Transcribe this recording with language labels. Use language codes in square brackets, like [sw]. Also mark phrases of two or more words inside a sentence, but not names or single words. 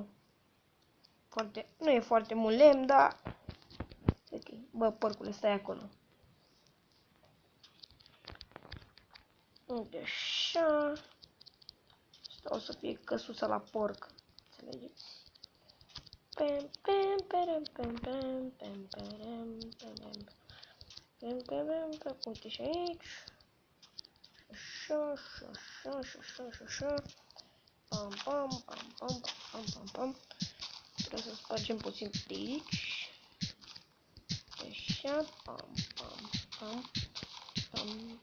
[ro] Foarte, nu e foarte mult lemn, dar ok. Bă, porcule, stai acolo. Uite așa. Asta o să fie căsuța la porc. Înțelegeți? Pem pem perem pem pem pem perem pem pem pem pem pem. Uite și aici. Așa, așa, așa, așa, așa, așa. Pam pam pam pam pam pam pam. Trebuie să spargem puțin de aici. Așa, pam pam pam pam.